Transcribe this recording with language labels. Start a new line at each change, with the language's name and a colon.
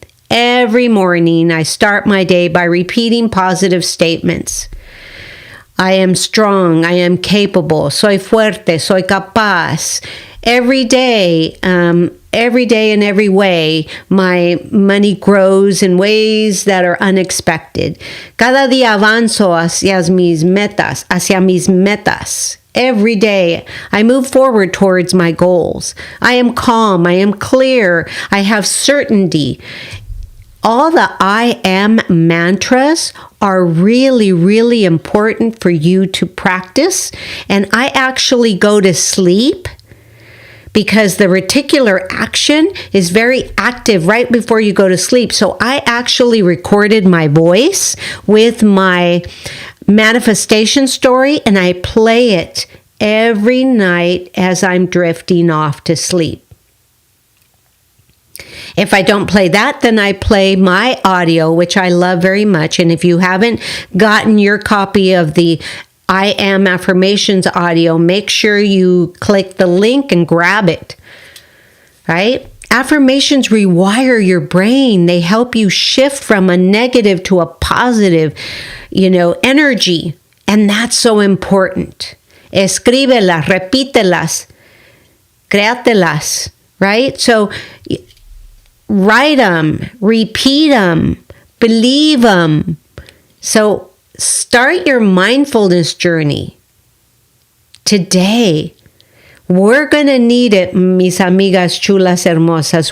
English: Every morning, I start my day by repeating positive statements. I am strong. I am capable.
Spanish: Soy fuerte. Soy capaz.
English: Every day in every way, my money grows in ways that are unexpected.
Spanish: Cada día avanzo hacia mis metas.
English: Every day, I move forward towards my goals. I am calm. I am clear. I have certainty. All the I am mantras are really, really important for you to practice. And I actually go to sleep because the reticular action is very active right before you go to sleep. So I actually recorded my voice with my manifestation story, and I play it every night as I'm drifting off to sleep. If I don't play that, then I play my audio, which I love very much. And if you haven't gotten your copy of the I Am Affirmations audio, make sure you click the link and grab it, right? Affirmations rewire your brain. They help you shift from a negative to a positive, energy. And that's so important.
Spanish: Escríbelas, repítelas, créatelas, right?
English: So write them, repeat them, believe them. So start your mindfulness journey today. We're going to need it,
Spanish: mis amigas chulas hermosas.